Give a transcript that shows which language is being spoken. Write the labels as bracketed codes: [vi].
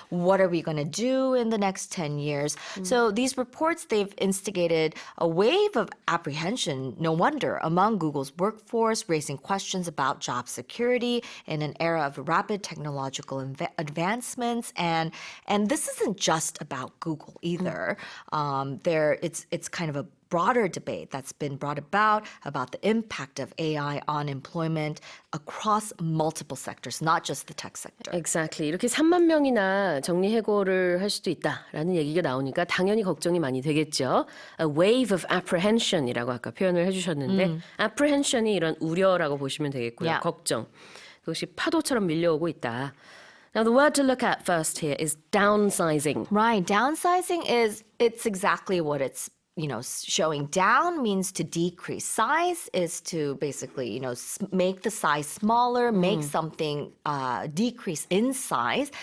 [en] What are we going to do in the next 10 years? So these reports, they've instigated a wave of apprehension, no wonder, among Google's workforce, raising questions about job security in an era of rapid technological advancements. And this isn't just about Google either. It's kind of a broader debate that's been brought about the impact of AI on employment across multiple sectors, not just the tech sector. Exactly. [ko] 이렇게 3만 명이나 정리해고를 할 수도 있다라는 얘기가 나오니까 당연히 걱정이 많이 되겠죠. [en] A wave of apprehension [ko] 이라고 아까 표현을 해주셨는데 apprehension이 이런 우려라고 보시면 되겠고요. [en] Yeah. [ko] 걱정. 그것이 파도처럼 밀려오고 있다. [en] Now the word to look at first here is downsizing. Right. Downsizing it's exactly what it's showing. Down means to decrease. Size is to basically, make the size smaller, make something decrease in size.